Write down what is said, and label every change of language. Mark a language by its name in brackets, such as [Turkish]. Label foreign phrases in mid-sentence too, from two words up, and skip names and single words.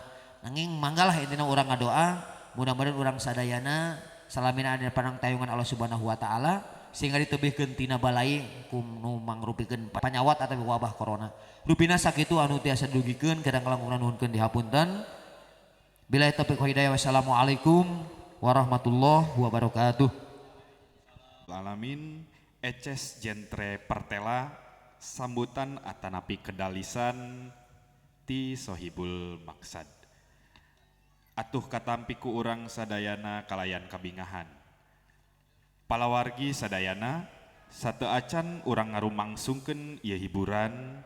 [Sundanese] Nanging manggalah intina urang ngadoa mudah-mudahan urang sadayana salamina aya panang tayungan [Arabic] الله سبحانه وتعالى [Sundanese] sehingga ditebihkeun tina balai ku nu mangrupikeun panyawat atawa wabah corona. Rupina sakitu anu tiasa dugikeun kadang langkung nuhunkeun dihapunten. [Arabic] بالله التوفيق والهداية. والسلام عليكم ورحمة الله وبركاته. [Sundanese] Alamin eces jentre pertela sambutan atanapi kedalisan ti sohibul maksad. Atuh katampi ku urang sadayana kalayan kabingahan. Palawargi sadayana sateuacan urang ngarumangsungkeun ieu hiburan.